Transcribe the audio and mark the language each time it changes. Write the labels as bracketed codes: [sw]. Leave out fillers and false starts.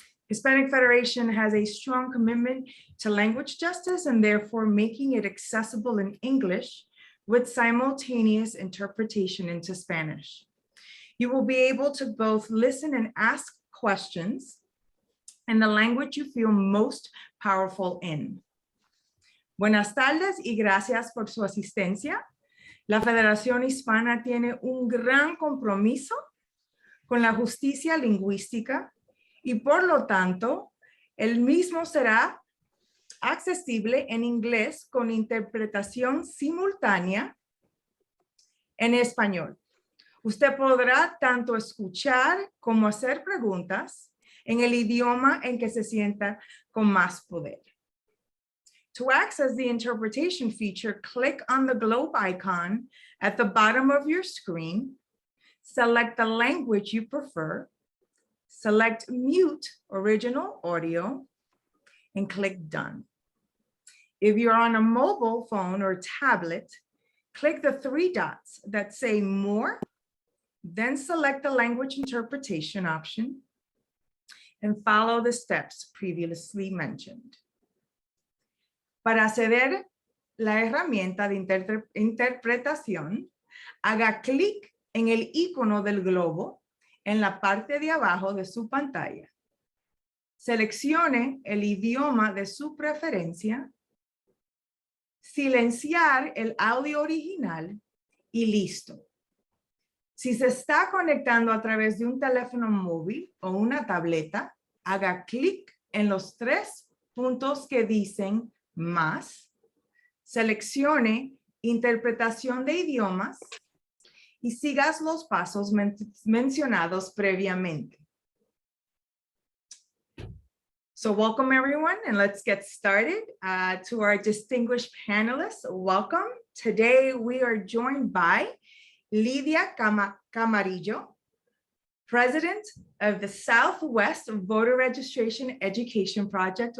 [en] Hispanic Federation has a strong commitment to language justice and therefore making it accessible in English with simultaneous interpretation into Spanish. You will be able to both listen and ask questions in the language you feel most powerful in. [es] Buenas tardes y gracias por su asistencia. La Federación Hispana tiene un gran compromiso con la justicia lingüística y por lo tanto, el mismo será accesible en inglés con interpretación simultánea en español. Usted podrá tanto escuchar como hacer preguntas en el idioma en que se sienta con más poder. [en] To access the interpretation feature, click on the globe icon at the bottom of your screen, select the language you prefer, select mute original audio, and click done. If you're on a mobile phone or tablet, click the three dots that say more, then select the language interpretation option and follow the steps previously mentioned. [es] Para acceder la herramienta de interpretación, haga clic en el icono del globo en la parte de abajo de su pantalla. Seleccione el idioma de su preferencia, silenciar el audio original y listo. Si se está conectando a través de un teléfono móvil o una tableta, haga clic en los tres puntos que dicen más, seleccione interpretación de idiomas y sigas los pasos mencionados previamente. [en] So welcome everyone, and let's get started. To our distinguished panelists, welcome. Today we are joined by Lydia Camarillo, President of the Southwest Voter Registration Education Project.